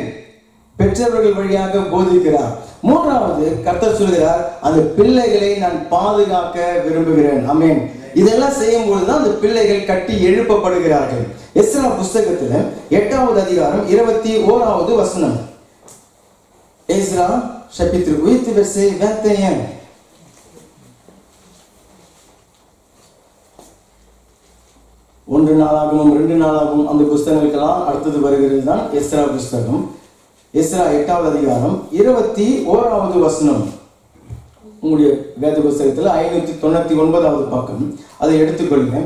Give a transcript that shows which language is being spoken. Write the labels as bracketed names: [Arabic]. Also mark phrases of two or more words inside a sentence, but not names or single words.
[Tamil] பெற்றோர்கள் வழியாக போதிக்கிறார். மூன்றாவது, கர்த்தர் சொல்கிறார், அந்த பிள்ளைகளை நான் பாதுகாக்க விரும்புகிறேன். ஆமென். இதெல்லாம் செய்யும் பொழுதுதான் அந்த பிள்ளைகள் கட்டி எழுப்பப்படுகிறார்கள். எஸ்ரா புஸ்தகத்துல 8வது அதிகாரம் 21வது வசனம். [French] Ezra, chapitre 8, verset 21. [Tamil] ஒன்று நாளாகவும் 2 நாளாகவும் அந்த புஸ்தகங்களுக்கெல்லாம் அடுத்தது வருகிறது தான் எஸ்ரா புஸ்தகம். எஸ்ரா 8வது அதிகாரம் 21வது வசனம். உங்களுடைய வேத புஸ்தகத்தில் 599வது பக்கம், அதை எடுத்துக்கொள்ளுங்க.